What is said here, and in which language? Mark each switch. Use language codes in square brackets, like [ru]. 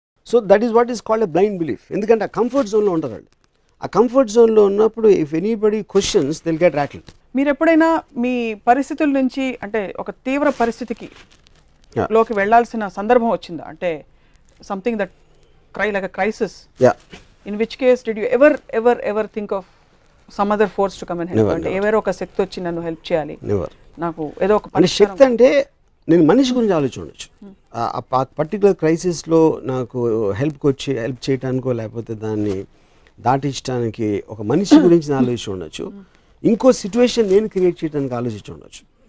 [en] So that is what is called a blind belief. [te] ఎందుకంటే ఆ comfort జోన్లో ఉంటారు వాళ్ళు. ఆ కంఫర్ట్ జోన్లో ఉన్నప్పుడు [en] If anybody questions they'll get rattled. [te] మీరు ఎప్పుడైనా మీ పరిస్థితుల నుంచి అంటే ఒక తీవ్ర పరిస్థితికి లోకి వెళ్ళాల్సిన సందర్భం వచ్చిందా? అంటే [en] Something that like a crisis. Yeah. In which case did you ever think of some other force to come and help? [te] అంటే ఎవరో ఒక శక్తి వచ్చి నన్ను హెల్ప్ చేయాలి, నాకు ఏదో ఒక శక్తి. అంటే నేను మనిషి గురించి ఆలోచించవచ్చు. ఆ పర్టికులర్ క్రైసిస్లో నాకు హెల్ప్ చేయడానికో లేకపోతే దాన్ని దాటించడానికి ఒక మనిషి గురించి నేను ఆలోచించి ఉండొచ్చు, ఇంకో సిచ్యువేషన్ నేను క్రియేట్ చేయడానికి ఆలోచించి ఉండొచ్చు.